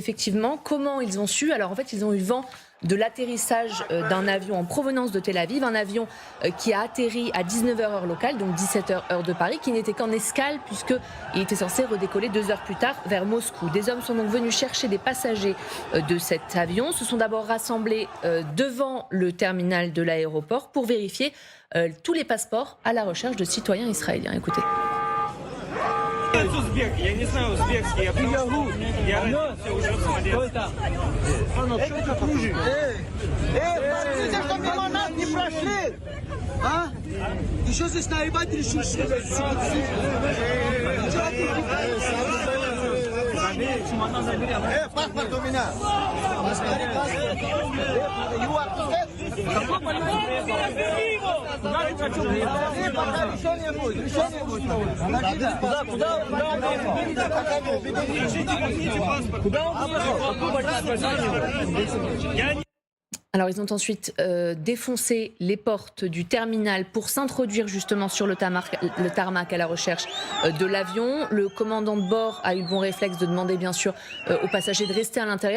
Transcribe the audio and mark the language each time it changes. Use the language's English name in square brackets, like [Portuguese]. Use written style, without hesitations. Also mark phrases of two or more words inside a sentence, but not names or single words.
[French] Effectivement, comment ils ont su? Alors en fait, ils ont eu vent de l'atterrissage d'un avion en provenance de Tel Aviv, un avion qui a atterri à 19h heure locale, donc 17h heure de Paris, qui n'était qu'en escale puisqu'il était censé redécoller 2 heures plus tard vers Moscou. Des hommes sont donc venus chercher des passagers de cet avion, se sont d'abord rassemblés devant le terminal de l'aéroport pour vérifier tous les passeports à la recherche de citoyens israéliens. Écoutez. [Russian] Я не знаю узбекский, я просто... Я родился уже в Смоленске. Парни, что мимо нас не прошли! А? Еще здесь наебать решил, что ли? Паспорт у меня! Решение будет. Куда? [French] Alors ils ont ensuite défoncé les portes du terminal pour s'introduire justement sur le tarmac à la recherche de l'avion. Le commandant de bord a eu le bon réflexe de demander bien sûr aux passagers de rester à l'intérieur.